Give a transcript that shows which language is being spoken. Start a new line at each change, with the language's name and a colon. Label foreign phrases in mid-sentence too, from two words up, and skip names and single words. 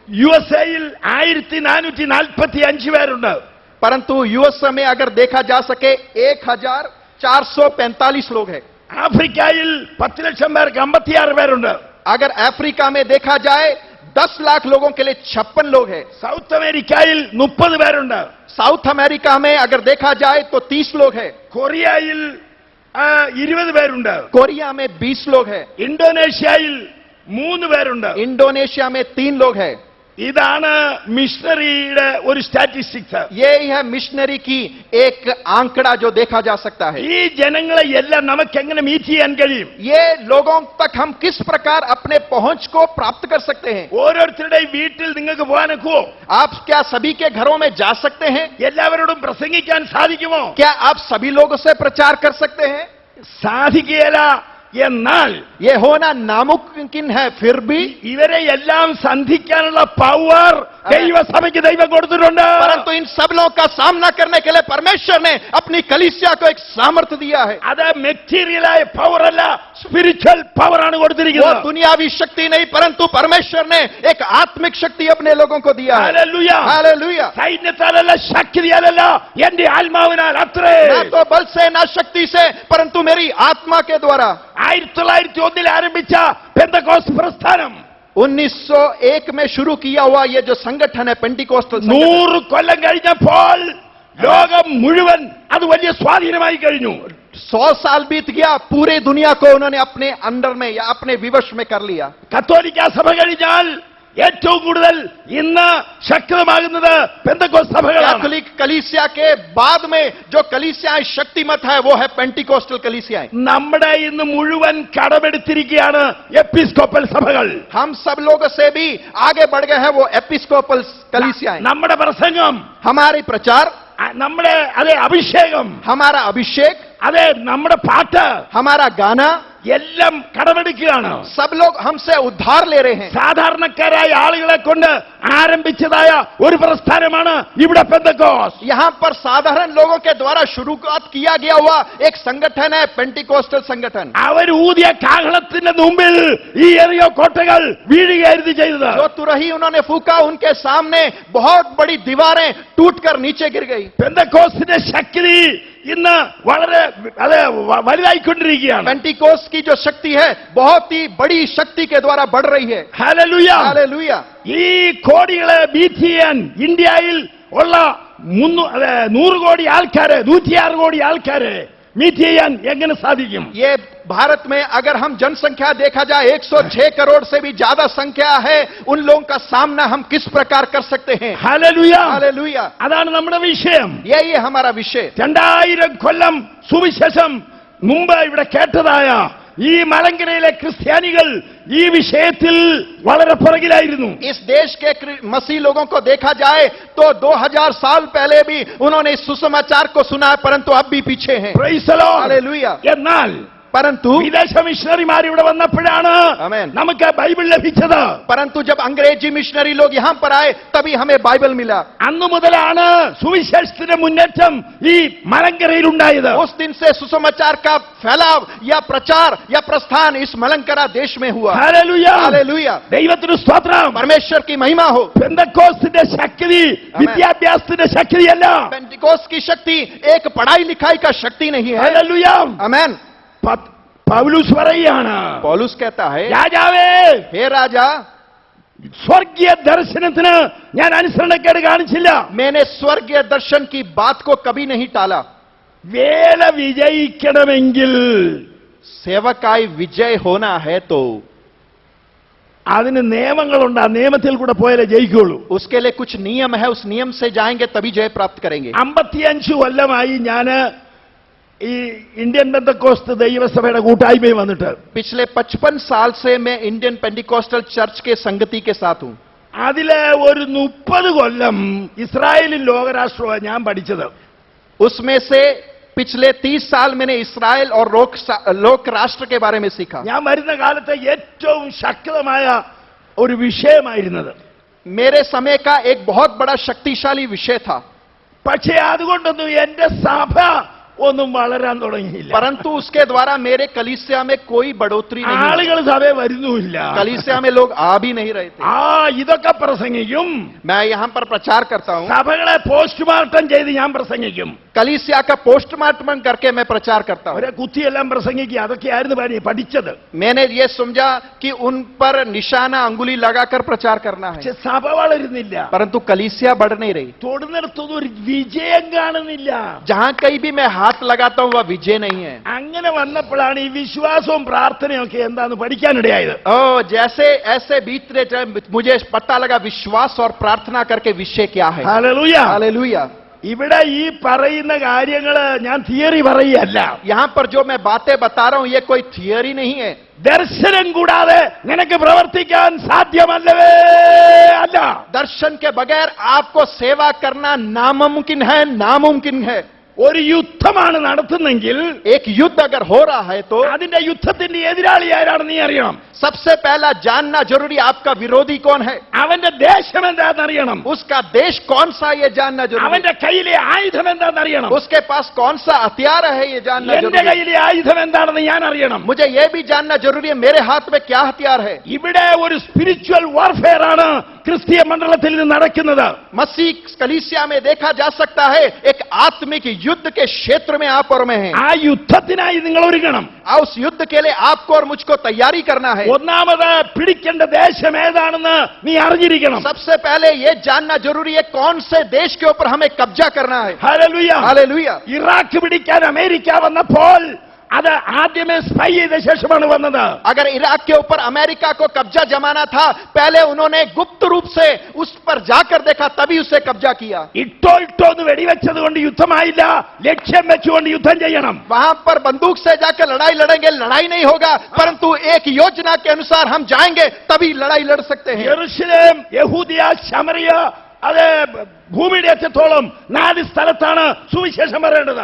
Malayalam: യുഎസ്എയിൽ 1445 പേരുണ്ട്.
Hindi: परंतु यूएसए में अगर देखा जा सके 1445 लोग हैं.
Malayalam: ആഫ്രിക്കയിൽ 10 ലക്ഷം പേർക്ക് 56 പേരുണ്ട്.
Hindi: अगर अफ्रीका में देखा जाए 10 लाख लोगों के लिए 56 लोग हैं.
Malayalam: സൗത്ത് അമേരിക്കയിൽ 30 പേരുണ്ട്.
Hindi: साउथ अमेरिका में अगर देखा जाए तो 30 लोग हैं.
Malayalam: കൊറിയയിൽ 20 പേരുണ്ട്.
Hindi: कोरिया में 20 लोग हैं.
Malayalam: ഇന്തോനേഷ്യയിൽ 3 പേരുണ്ട്.
Hindi: इंडोनेशिया में 3 लोग हैं.
Malayalam: ഇതാണ് മിഷണറിയുടെ ഒരു സ്റ്റാറ്റിസ്റ്റിക്സ്.
Hindi: ये है मिशनरी की एक आंकड़ा जो देखा जा सकता है.
Malayalam: ഈ ജനങ്ങളെ എല്ലാം നമുക്ക് എങ്ങനെ മീറ്റ് ചെയ്യാൻ കഴിയും?
Hindi: ये लोगों तक हम किस प्रकार अपने पहुंच को प्राप्त कर सकते हैं?
Malayalam: ഓരോരുത്തരുടെയും വീട്ടിൽ നിങ്ങൾക്ക് പോകാനൊക്കുവോ?
Hindi: आप क्या सभी के घरों में जा सकते हैं?
Malayalam: എല്ലാവരോടും പ്രസംഗിക്കാൻ സാധിക്കുമോ?
Hindi: क्या आप सभी लोगों से प्रचार कर सकते हैं?
Malayalam: സാധിക്കുകയില്ല. എന്നാൽ
Hindi: ये होना नामुमकिन है. फिर भी
Malayalam: ഇവരെ എല്ലാം സന്ധിക്കാനുള്ള പവർ ദൈവസഭയ്ക്ക് ദൈവം കൊടുത്തിട്ടുണ്ട്.
Hindi: परंतु इन सब लोगों का सामना करने के लिए परमेश्वर ने अपनी कलीसिया को एक सामर्थ्य दिया है.
Malayalam: അത് മെറ്റീരിയലായ പവർ അല്ല,
English: spiritual power
Malayalam: ആണ്
Hindi: वो
Malayalam: കൊടുത്തിരിക്കുന്നത്.
Hindi: दुनियावी शक्ति नहीं, परंतु परमेश्वर ने एक आत्मिक शक्ति अपने लोगों को दिया है.
Malayalam: ഹല്ലേലൂയ.
Hindi: हालेलुया.
Malayalam: സൈന്യത്താലല്ല, ശക്തിയാലല്ല, എന്റെ ആത്മാവിനാൽ അത്രേ.
Hindi: ना तो बल से ना शक्ति से, परंतु मेरी आत्मा के द्वारा.
Malayalam: 1901 ആരംഭിച്ച പെന്തക്കോസ്ത് പ്രസ്ഥാനം
Hindi: 1901 में शुरू किया हुआ ये जो संगठन है पेंटिकोस्टल संगठन,
Malayalam: 100 കൊല്ലം കഴിഞ്ഞപ്പോൾ ലോകം മുഴുവൻ അത് വലിയ സ്വാധീനമായി കഴിഞ്ഞു.
Hindi: 100 साल बीत गया, पूरी दुनिया को उन्होंने अपने अंडर में या अपने विवश में कर लिया.
Malayalam: കത്തോലിക്ക സഭ കഴിഞ്ഞാൽ ഏറ്റവും കൂടുതൽ ഇന്ന് ശക്തമാകുന്നത് പെന്തക്കോസ്ത് സഭകളാണ്.
Hindi: कैथोलिक कलीसिया के बाद में जो कलीसियाएं शक्तिमत है वो है पेंटिकोस्टल कलीसियाएं.
Malayalam: നമ്മുടെ ഇന്ന് മുഴുവൻ കടമെടുത്തിരിക്കുകയാണ് എപ്പിസ്കോപ്പൽ സഭകൾ.
Hindi: हम सब लोगों से भी आगे बढ़ गए हैं वो एपिस्कोपल कलीसियाएं.
Malayalam: നമ്മുടെ പ്രസംഗം,
Hindi: हमारी प्रचार,
Malayalam: നമ്മുടെ അഭിഷേകം,
Hindi: हमारा अभिषेक
Malayalam: അതെ നമ്മുടെ പാട്ട്
Hindi: हमारा गाना
Malayalam: എല്ലാം കടമെടുക്കുകയാണ്.
Hindi: सब लोग हमसे उधार ले रहे हैं.
Malayalam: സാധാരണക്കാരായ ആളുകളെ കൊണ്ട് ആരംഭിച്ചതായ ഒരു പ്രസ്ഥാനമാണ് ഇവിടെ പെന്തക്കോസ്റ്റ്.
Hindi: यहां पर साधारण लोगों के द्वारा शुरुआत किया गया हुआ एक संगठन है पेंटिकोस्टल संगठन.
Malayalam: അവർ ഊതിയ കാഹളത്തിന്റെ മുമ്പിൽ ഈ എറിയോ കോട്ടകൾ വീഴുകയായിരുന്നു ചെയ്തത്.
Hindi: जो तुरही उन्होंने फूका उनके सामने बहुत बड़ी दीवारें टूटकर नीचे गिर गई.
Malayalam: പെന്തക്കോസ്റ്റിന്റെ ശക്തി ഇന്ന് വളരെ വലുതായിക്കൊണ്ടിരിക്കുകയാണ്.
Hindi: पेंटिकोस्ट की जो शक्ति है बहुत ही बड़ी शक्ति के द्वारा बढ़ रही है.
Malayalam: ഹല്ലേലൂയ.
Hindi: हालेलुया.
Malayalam: ഈ കോടികളെ ബീറ്റ് ചെയ്യാൻ ഇന്ത്യയിൽ ഉള്ള 100 കോടി ആൾക്കാര് 106 കോടി ആൾക്കാര് മീറ്റ് ചെയ്യാൻ എങ്ങനെ സാധിക്കും?
Hindi: ये भारत में अगर हम जनसंख्या देखा जाए 106 करोड़ से भी ज्यादा संख्या है. उन लोगों का सामना हम किस प्रकार कर सकते हैं?
Malayalam: ഹല്ലേലൂയ.
Hindi: हालेलुया.
Malayalam: അതാണ് നമ്മുടെ വിഷയം.
Hindi: यही है हमारा विषय.
Malayalam: 2000 കൊല്ലം സുവിശേഷം മുമ്പ് ഇവിടെ കേട്ടതായ ഈ മലങ്കരയിലെ ക്രിസ്ത്യാനികൾ ഈ വിഷയത്തിൽ വളരെ പുറകിലായിരുന്നു.
Hindi: इस देश के मसीह लोगों को देखा जाए तो 2000 साल पहले भी उन्होंने इस सुसमाचार को सुना है, परंतु अब भी पीछे हैं.
English: Praise the Lord.
Hindi: हालेलुया.
Malayalam: എന്നാൽ
Hindi: परंतु
Malayalam: വിദേശ മിഷണറിമാർ ഇവിടെ വന്നപ്പോഴാണ് ആമേൻ. നമുക്ക് ബൈബിൾ ലഭിച്ചത്.
Hindi: परंतु जब अंग्रेजी मिशनरी लोग यहां पर आए तभी हमें बाइबल मिला.
Malayalam: അന്നു മുതലാണ് സുവിശേഷത്തിന്റെ മുന്നേറ്റം ഈ മലങ്കരയിൽ ഉണ്ടായത്.
Hindi: उस दिन से सुसमाचार का फैलाव या प्रचार या प्रस्थान इस मलंकरा देश में हुआ.
Malayalam: ഹല്ലേലൂയ.
Hindi: हालेलुया.
Malayalam: ദൈവത്തിന് സ്തോത്രം.
Hindi: परमेश्वर की महिमा हो.
Malayalam: പെന്തക്കോസ്റ്റിന്റെ ശക്തി വിദ്യാഭ്യാസത്തിന്റെ ശക്തിയല്ല.
Hindi: पेंटिकोस्ट की शक्ति एक पढ़ाई लिखाई का शक्ति नहीं है.
Malayalam: ഹല്ലേലൂയ.
Hindi: आमेन.
Malayalam: പൗലോസ് പറയാണ്,
Hindi: पौलुस कहता है,
Malayalam: രാജാവേ,
Hindi: हे राजा,
Malayalam: സ്വർഗീയ ദർശനത്തിന് ഞാൻ അനുസരണക്കേട് കാണിച്ചില്ല.
Hindi: मैंने स्वर्गीय दर्शन की बात को कभी नहीं टाला.
Malayalam: വേല വിജയിക്കണമെങ്കിൽ
Hindi: सेवकाई विजय होना है तो
Malayalam: അതിന് നിയമങ്ങളുണ്ട്. ആ നിയമത്തിൽ കൂടെ പോയാലേ ജയിക്കുള്ളൂ.
Hindi: उसके लिए कुछ नियम है. उस नियम से जाएंगे तभी जय प्राप्त करेंगे.
Malayalam: 55 കൊല്ലമായി ഞാൻ ഈ ഇന്ത്യൻ പെന്തക്കോസ്റ്റ് ദൈവസഭയുടെ കൂട്ടായ്മയിൽ വന്നിട്ട്
Hindi: पिछले 55 साल से मैं इंडियन पेंटिकोस्टल चर्च के संगति के साथ हूं.
Malayalam: അതിലെ ഒരു 30 കൊല്ലം ഇസ്രായേലിൽ ലോകരാഷ്ട്രമാണ് ഞാൻ പഠിച്ചത്.
Hindi: उसमें से पिछले 30 साल मैंने इस्राएल और लोक राष्ट्र के बारे में सीखा.
Malayalam: ഞാൻ വരുന്ന കാലത്തെ ഏറ്റവും ശക്തമായ ഒരു വിഷയമായിരുന്നത്.
Hindi: मेरे समय का एक बहुत बड़ा शक्तिशाली विषय था.
Malayalam: പക്ഷേ അതുകൊണ്ടൊന്നും എന്റെ സഭ ഒന്നും വളരാൻ തുടങ്ങിയില്ല.
Hindi: परंतु उसके द्वारा मेरे कलीसिया में कोई बढ़ोतरी नहीं.
Malayalam: ആളുകൾ സഭയെ വരുന്നുമില്ല.
Hindi: कलीसिया में लोग आ भी नहीं रहे थे.
Malayalam: ഇതൊക്കെ പ്രസംഗിക്കും.
Hindi: मैं यहां पर प्रचार करता हूं.
Malayalam: സഭകളെ പോസ്റ്റ്മോർട്ടം ചെയ്ത് ഞാൻ പ്രസംഗിക്കും.
Hindi: कलीसिया का पोस्टमार्टम करके मैं प्रचार करता हूं.
Malayalam: അവരെ കുത്തിയെല്ലാം പ്രസംഗിക്കുക. അതൊക്കെയായിരുന്നു പഠിച്ചത്.
Hindi: मैंने ये समझा कि उन पर निशाना अंगुली लगाकर प्रचार करना है.
Malayalam: പക്ഷെ സഭ വളരുന്നില്ല.
Hindi: परंतु कलीसिया बढ़ नहीं रही.
Malayalam: തൊടുന്നിടത്തൊന്നും ഒരു വിജയം കാണുന്നില്ല.
Hindi: जहां कहीं भी मैं हाथ लगाता हूं वह विजय नहीं है.
Malayalam: അങ്ങനെ വന്നപ്പോഴാണ് ഈ വിശ്വാസവും പ്രാർത്ഥനയും ഒക്കെ എന്താന്ന് പഠിക്കാനിടയായത്.
Hindi: जैसे ऐसे बीतते मुझे पता लगा विश्वास और प्रार्थना करके विषय क्या है.
Malayalam: ഹല്ലേലൂയ.
Hindi: हालेलुया.
Malayalam: ഇവിടെ ഈ പറയുന്ന കാര്യങ്ങള് ഞാൻ തിയറി പറയല്ല.
Hindi: यहां पर जो मैं बातें बता रहा हूं ये कोई थियरी नहीं है.
Malayalam: ദർശനം കൂടാതെ നിനക്ക് പ്രവർത്തിക്കാൻ സാധ്യമല്ലവേ അല്ല.
Hindi: दर्शन के बगैर आपको सेवा करना नामुमकिन है. नामुमकिन है.
Malayalam: ഒരു യുദ്ധമാണ് നടത്തുന്നെങ്കിൽ
Hindi: एक युद्ध अगर हो रहा है तो
Malayalam: അതിന്റെ യുദ്ധത്തിന്റെ എതിരാളി ആരാണെന്ന് നീ അറിയണം.
Hindi: सबसे पहला जानना जरूरी आपका विरोधी कौन है.
Malayalam: അവന്റെ ദേശം എന്താണെന്ന് അറിയണം.
Hindi: उसका देश कौन सा ये जानना जरूरी.
Malayalam: അവന്റെ കയ്യിലെ ആയുധം എന്താണെന്ന് അറിയണം.
Hindi: उसके पास कौन सा हथियार है ये जानना
Malayalam: എന്റെ
Hindi: जरूरी.
Malayalam: കയ്യിലെ ആയുധം എന്താണെന്ന് ഞാൻ അറിയണം.
Hindi: मुझे ये भी जानना जरूरी है मेरे हाथ में क्या हथियार है.
Malayalam: ഇവിടെ ഒരു
English: spiritual warfare
Malayalam: ആണ് ക്രിസ്തീയ മണ്ഡലത്തിൽ നിന്ന് നടക്കുന്നത്.
Hindi: मसीह कलीसिया में देखा जा सकता है एक आत्मिक युद्ध के क्षेत्र में आप और मैं हैं.
Malayalam: ആ യുദ്ധത്തിനായി നിങ്ങൾ ഒരുങ്ങണം.
Hindi: उस युद्ध के लिए आपको और मुझको तैयारी करना है.
Malayalam: ഒന്നാമത് പിടിക്കേണ്ട ദേശം ഏതാണെന്ന് നീ അറിഞ്ഞിരിക്കണം.
Hindi: सबसे पहले ये जानना जरूरी है कौन से देश के ऊपर हमें कब्जा करना है.
Malayalam: ഹല്ലേലൂയ.
Hindi: हालेलुया.
Malayalam: ഇറാഖ് പിടിക്കാൻ അമേരിക്ക വന്നപ്പോൾ അത് ആദ്യമേ സ്പൈ ചെയ്ത ശേഷമാണ് വന്നത്.
Hindi: अगर इराक के ऊपर अमेरिका को कब्जा जमाना था पहले उन्होंने गुप्त रूप से उस पर जाकर देखा तभी उसे कब्जा किया.
Malayalam: ഇട്ടോന്ന് വെടിവെച്ചത് കൊണ്ട് യുദ്ധമായില്ല. ലക്ഷ്യം വെച്ചുകൊണ്ട് യുദ്ധം ചെയ്യണം.
Hindi: वहां पर बंदूक से जाकर लड़ाई लड़ेंगे लड़ाई नहीं होगा. परंतु एक योजना के अनुसार हम जाएंगे तभी लड़ाई लड़ सकते हैं.
Malayalam: യെരൂശലേം, യഹൂദിയ, ശമറിയ അത് ഭൂമിയുടെ അറ്റത്തോളം 4 സ്ഥലത്താണ് സുവിശേഷം പറയേണ്ടത്.